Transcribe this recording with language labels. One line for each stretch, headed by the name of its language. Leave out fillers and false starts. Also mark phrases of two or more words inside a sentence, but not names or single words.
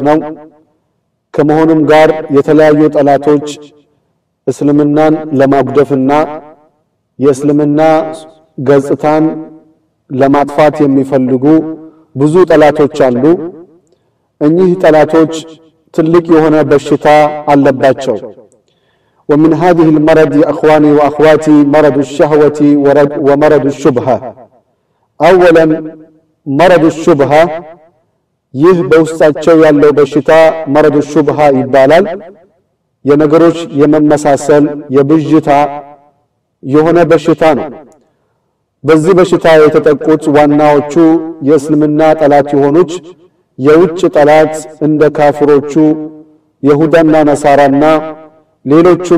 Amharic: ነው ከመሆኑም ጋር የተለያዩ ጠላቶች እስልምናን ለማጉደፍና የእስልምና ገጽታን ለማጥፋት የሚፈልጉ ብዙ ጠላቶች አሉ። እኚህ ጠላቶች ትልቅ የሆነ በሽታ አለባቸው።
Arabic: ومن هذه المرض يا اخواني واخواتي مرض الشهوة ومرض الشبهة. اولا مرض الشبهة
Amharic: ይህ በውስጣቸው ያለው በሽታ
Arabic: مرض الشبهة
Amharic: ይባላል። የነገሮች የመመሳሰል የብዥታ የሆነ በሽታ ነው። በዚህ በሽታ የተጠቁት ዋናዎቹ የእስልምና ጠላት የሆኑት የውጭ ጠላት እንደ ካፊሮቹ ይሁዳና ነሳራና ሌሎችም